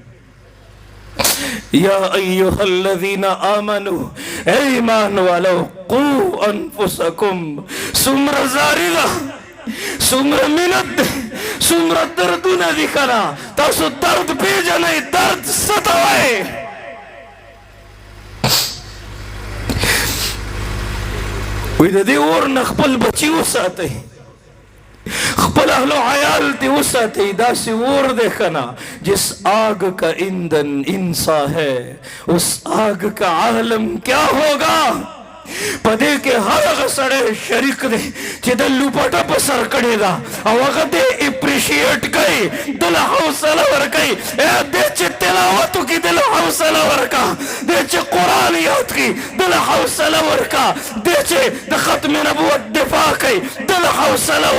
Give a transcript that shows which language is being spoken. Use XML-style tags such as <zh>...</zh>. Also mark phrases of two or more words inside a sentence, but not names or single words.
<ar>یا ایها الذین آمنوا</ar> <ur>ایمان والو</ur> <ar>قو انفسکم</ar> <ps>څومره زاری ده څومره مینت دی څومره دردونه دي که نه تاسو درد پیژنئ درد څه ته وایي وی د دې اور نه خپل بچي وساتئ خپل اهل و عیال تی وساتئ داسې اور دی که نه</ps> <ur>جس آگ کا ایندھن انسان ہے اس آگ کا عالم کیا ہوگا پدې</ur> <ps>کې هر هغه سړی شریک دی چې د لوپټه په سر کړې ده او هغه دې اپریشیټ کوي دله حوصله ورکوي دې چې تلاوت وکړي دله حوصله ورکا دې چې قرآن یاد کړي دله حوصله ورکا دې چې د ختم نبوت دفاع کوي دله حوصله</ps>